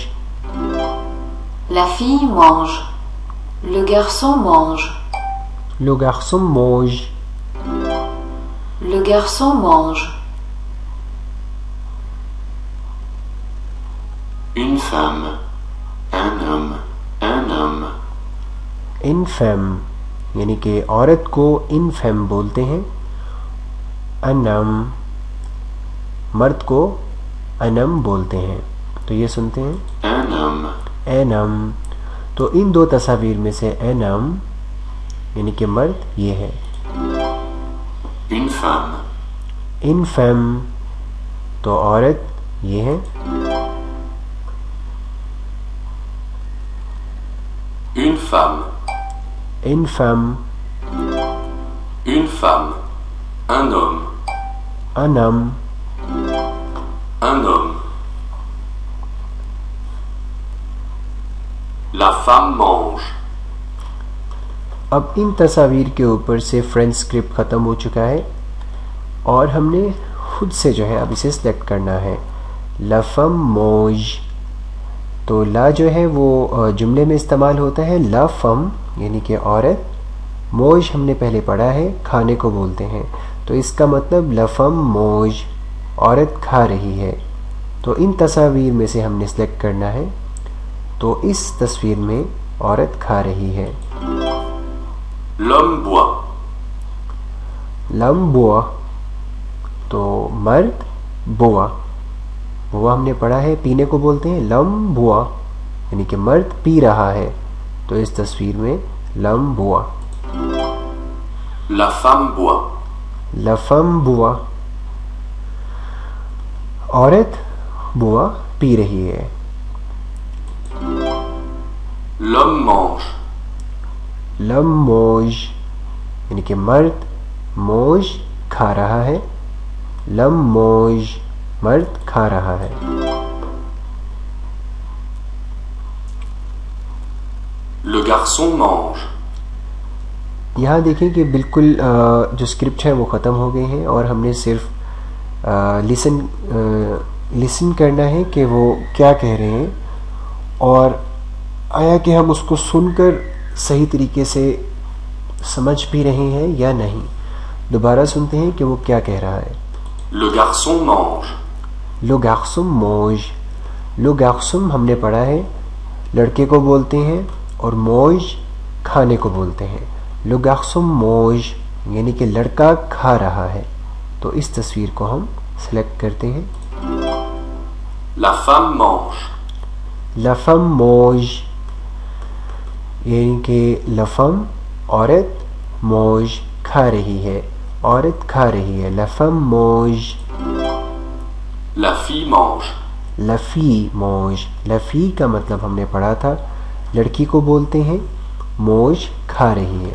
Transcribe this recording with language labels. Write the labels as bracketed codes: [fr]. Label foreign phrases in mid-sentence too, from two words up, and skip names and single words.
[fr] La fille mange. Le garçon mange. Le garçon mange. Le garçon mange. Une femme. Un homme. Un homme. Une femme [ur] یعنی کہ عورت کو [fr] Une femme [ur] بولتے ہیں. انم مرد کو انم بولتے ہیں. تو یہ سنتے ہیں [fr] Un homme. اینم. [ur] تو ان دو تصاویر میں سے اینم یعنی کہ مرد یہ ہے. [fr] Une femme. Une femme [ur] تو عورت یہ ہے. [fr] Une femme. Une femme. Une femme. Un homme. انم. Un homme. La femme mange. [ur] اب ان تصاویر کے اوپر سے [en] French script [ur] ختم ہو چکا ہے اور ہم نے خود سے جو ہے اب اسے سلیکٹ کرنا ہے. [fr] La femme mange. [ur] تو لا جو ہے وہ جملے میں استعمال ہوتا ہے. [fr] La femme [ur] یعنی کہ عورت. موج ہم نے پہلے پڑھا ہے کھانے کو بولتے ہیں. تو اس کا مطلب [fr] La femme mange [ur] عورت کھا رہی ہے. تو ان تصاویر میں سے ہم نے سلیکٹ کرنا ہے. تو اس تصویر میں عورت کھا رہی ہے. [fr] L'homme boit. L'homme boit [ur] تو مرد بوا. بوا ہم نے پڑھا ہے پینے کو بولتے ہیں. [fr] L'homme boit [ur] یعنی کہ مرد پی رہا ہے. تو اس تصویر میں [fr] L'homme boit. La femme boit. La femme boit [ur] عورت بوا پی رہی ہے. [fr] L'homme mange. L'homme mange [ur] یعنی کہ مرد. موج کھا رہا ہے. [fr] L'homme mange [ur] مرد کھا رہا ہے. [fr] Le garçon mange. [ur] یہاں دیکھیں کہ بالکل جو اسکرپٹ ہے وہ ختم ہو گئے ہیں اور ہم نے صرف لسن کرنا ہے کہ وہ کیا کہہ رہے ہیں اور آیا کہ ہم اس کو سن کر صحیح طریقے سے سمجھ بھی رہے ہیں یا نہیں. دوبارہ سنتے ہیں کہ وہ کیا کہہ رہا ہے. [fr] Le garçon mange. Le garçon mange. Le garçon [ur] ہم نے پڑھا ہے لڑکے کو بولتے ہیں اور موج کھانے کو بولتے ہیں. [fr] Le garçon mange [ur] یعنی کہ لڑکا کھا رہا ہے. تو اس تصویر کو ہم سلیکٹ کرتے ہیں. [fr] La femme mange. La femme mange [ur] یعنی کہ لفم عورت موج کھا کھا رہی ہے, عورت کھا رہی ہے. [fr] La femme mange, La fille mange. La fille mange. [ur] لفی کا مطلب ہم نے پڑھا تھا لڑکی کو بولتے ہیں, موج کھا رہی ہے.